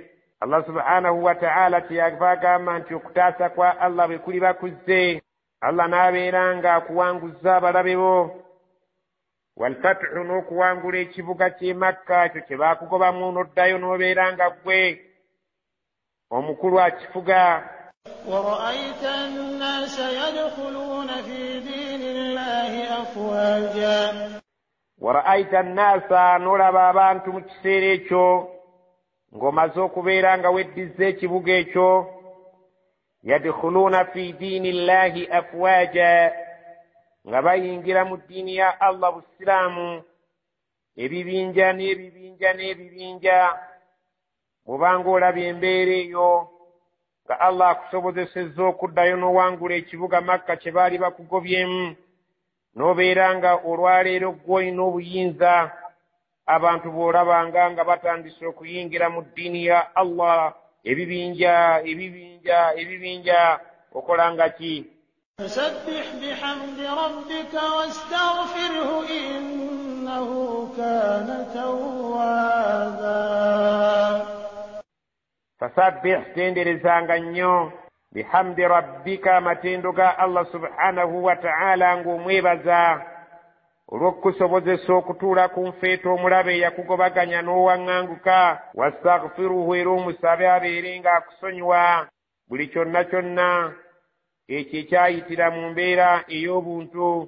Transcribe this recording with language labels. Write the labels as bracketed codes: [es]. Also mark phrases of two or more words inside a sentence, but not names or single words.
[ar] الله سبحانه وتعالى [lg] kyeyava agamba nti okutaasa kwa Allah bwe kuli bakuzze, Allah n'abeera nga akuwanguza abalabe bo. Walfathu, n'okuwangula ekibuga ky'e Makka ekyo kye baakugobamu n'oddayo n'obeera nga ggwe omukulu akifuga. [ar] ورأيت الناس يدخلون في دين الله أفواجا. ورأيت الناس, [lg] n'olaba abantu mu kiseera ekyo ng'omaze okubeera nga weddizza ekibuga ekyo, [ar] يدخلون في دين الله أفواجا, [lg] nga bayingira mu ddiini ya Allah busiraamu ebibinja n'ebibinja n'ebibinja. bw'obanga olaba embeera eyo nga Allah akusobozesezza okuddayo n'owangula ekibuga Makka kye baali bakugobyemu, n'obeera nga olwaleero gw'olina obuyinza, abantu bw'olabanga nga batandise okuyingira mu ddiini ya Allah ebibinja ebibinja ebibinja, okola nga ki? [ar] فسبح بحمد ربك واستغفره إنه كان توابا. فسبح, [lg] tenderezanga nnyo, [ar] بحمد ربك, [lg] amatendo ga [ar] الله سبحانه وتعالى, [lg] ng'omwebaza olw'okukusobozesa okutuula ku nfeeto omulabe eyakugobaganya n'owaŋŋanguka. wastaghfiruhu, era omusabe abeere ng'akusonyiwa buli kyonna kyonna ekyo ekyayitira mu mbeera ey'obuntu.